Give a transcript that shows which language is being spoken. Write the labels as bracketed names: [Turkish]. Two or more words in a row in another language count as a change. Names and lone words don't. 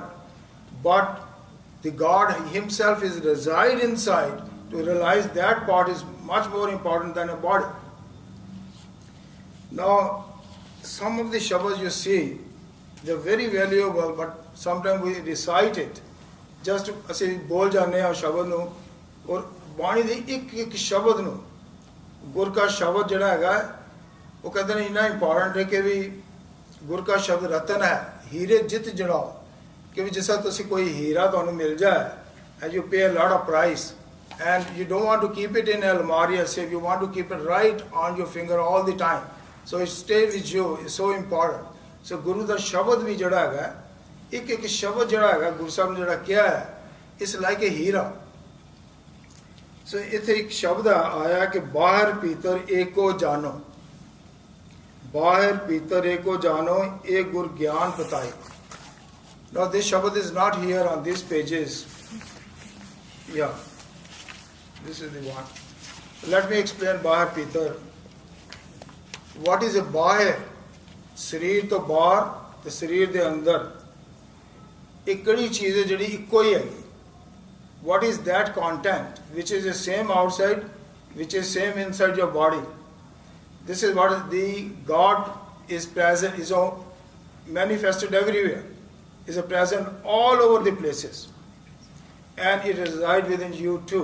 [English] But the God Himself is reside inside. To realize that part is much more important than a body. Now, some of the shabas you see, they're very valuable, but sometimes we recite it. [Punjabi] Just ਅਸੀਂ ਬੋਲ ਜਾਂਦੇ ਹਾਂ ਸ਼ਬਦ ਨੂੰ ਔਰ ਬਾਣੀ ਦੇ ਇੱਕ ਸ਼ਬਦ ਨੂੰ ਗੁਰ ਕਾ ਸ਼ਬਦ ਜਿਹੜਾ ਹੈਗਾ ਉਹ ਕਹਿੰਦੇ ਨੇ ਇੰਨਾ ਇੰਪੋਰਟੈਂਟ ਹੈ ਕਿ ਵੀ ਗੁਰ ਕਾ ਸ਼ਬਦ ਰਤਨ ਹੈ ਹੀਰੇ ਜਿੱਤ ਜੜਾਓ ਕਿ ਵੀ ਜਿਸ ਤਰ੍ਹਾਂ ਤੁਸੀਂ ਕੋਈ ਹੀਰਾ ਤੁਹਾਨੂੰ ਮਿਲ ਜਾਏ [English] and you pay a lot of price and you don't want to keep it in almari as if you want to keep it right on your finger all the time, so it stays with you. It's so important. [Punjabi] So ਗੁਰੂ ਦਾ ਸ਼ਬਦ ਵੀ ਜਿਹੜਾ ਹੈਗਾ ਇੱਕ ਸ਼ਬਦ ਜਿਹੜਾ ਹੈਗਾ ਗੁਰੂ ਸਾਹਿਬ ਨੇ ਜਿਹੜਾ ਕਿਹਾ ਹੈ ਇਸ ਲਾਇਕ ਹੀਰਾ. ਸੋ ਇੱਥੇ ਇੱਕ ਸ਼ਬਦ ਆਇਆ ਕਿ ਬਾਹਰ ਭੀਤਰ ਏਕੋ ਜਾਨੋ, ਬਾਹਰ ਭੀਤਰ ਏਕੋ ਜਾਨੋ ਇਹ ਗੁਰ ਗਿਆਨ ਬਤਾਏ. [English] Now this shabad is not here on these pages. Yeah, this is the one. Let me explain [Punjabi] ਬਾਹਰ ਭੀਤਰ. [English] What is a ਬਾਹਰ? [Punjabi] ਸਰੀਰ ਤੋਂ ਬਾਹਰ ਤੇ ਸਰੀਰ ਦੇ ਅੰਦਰ ਇੱਕ ਕੜੀ ਚੀਜ਼ ਹੈ ਜੀ ਇੱਕੋ ਹੀ ਹੈ. [English] What is that content which is the same outside, which is same inside your body? This is what the God is present, is manifested everywhere, is present all over the places, and it resides within you too.